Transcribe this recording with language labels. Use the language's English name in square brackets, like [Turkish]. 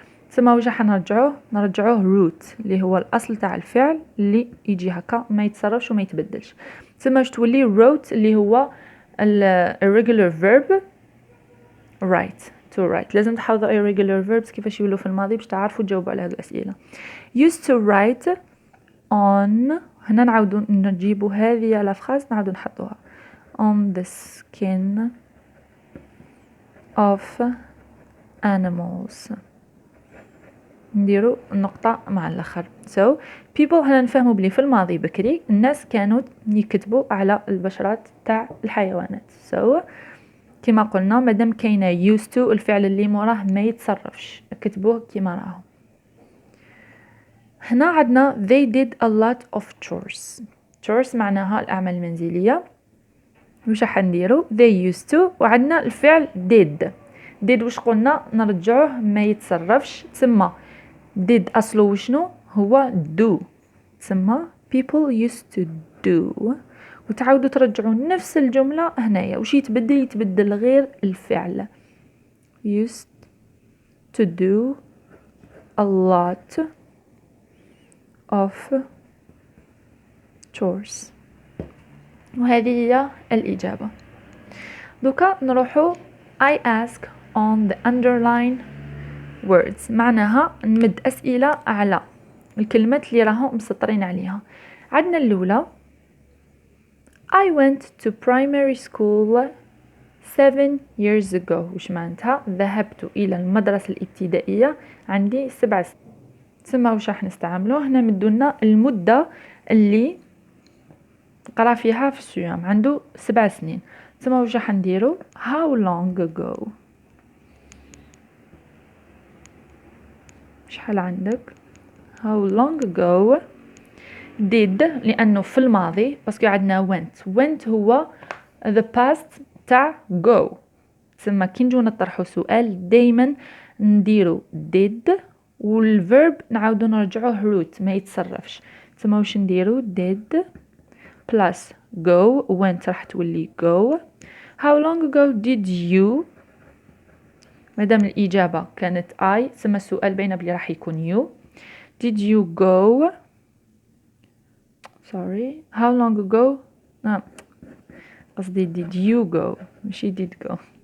[Arabic] ثم واش راح نرجعوه root اللي هو الاصل تاع الفعل اللي يجي هكا ما يتصرفش وما يتبدلش. ثم واش تولي wrote اللي هو irregular verb write to write. لازم تحفظوا irregular verbs كيفاش يولوا في الماضي باش تعرفوا تجاوبوا على هذه الأسئلة. [English] used to write on [Arabic] هنا نعاودوا نجيبوا هذه على فراز نعاودوا نحطوها [English] on the skin of animals. [Arabic] نديروا النقطة مع الآخر. so people هنا نفهموا بلي في الماضي بكري الناس كانوا يكتبوا على البشرات تاع الحيوانات. so كما قلنا مادام كاينه used to الفعل اللي موراه ما يتصرفش كتبوه كما راهو. هنا عندنا [English] they did a lot of chores [Arabic] معناها الأعمال المنزلية. وش راح نديرو they used to وعندنا الفعل did وش قلنا نرجعوه ما يتصرفش، تسمى did أصله وشنو هو do، تسمى [English] people used to do. [Arabic] وتعاودوا ترجعوا نفس الجملة هنايا وش يتبدل غير الفعل [English] used to do a lot of chores. [Arabic] وهذه هي الإجابة. دوكا نروحوا [English] I ask on the underline words [Arabic] معناها نمد أسئلة على الكلمات اللي راهم مسطرين عليها. عندنا الأولى [English] I went to primary school 7 years ago. [Arabic] وش معناتها؟ ذهبت إلى المدرسة الابتدائية عندي 7 سنين. ثم وش راح نستعمله هنا مدونا المدة اللي قرا فيها في الصيام عنده 7 سنين. ثم وش راح نديرو how long ago. شحال عندك how long ago did لأنه في الماضي باسكو عندنا went هو the past تاع go. ثم كي نجو نطرحو سؤال دايما نديرو did والverb نعاودو نرجعوه root ما يتصرفش. ثم واش نديرو did plus go went راح تولي go. [English] how long ago did you [Arabic] مادام الإجابة كانت [English] I [Arabic] ثم السؤال بين بلي راح يكون [English] you did you go sorry how long ago قصدي did you go ماشي did go.